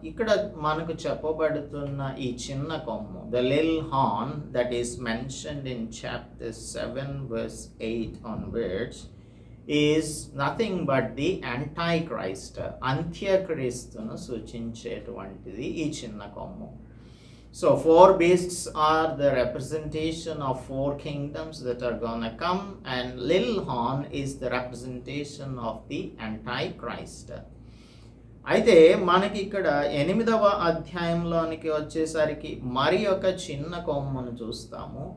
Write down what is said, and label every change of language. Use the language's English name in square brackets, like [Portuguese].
[Telugu] ఇక్కడ మనకు చెప్పబడుతున్న ఈ చిన్న కొమ్ము, [English] the little horn that is mentioned in chapter 7 verse 8 onwards, is nothing but the antichrist, [Telugu] అంత్యక్రీస్తును సూచించేటువంటిది ఈ చిన్న కొమ్ము. [English] So 4 beasts are the representation of 4 kingdoms that are gonna come, and little horn is the representation of the antichrist. [Telugu] అయితే మనకి ఇక్కడ 8వ అధ్యాయంలోనికి వచ్చేసరికి మరి ఒక చిన్న కొమ్మను చూస్తాము.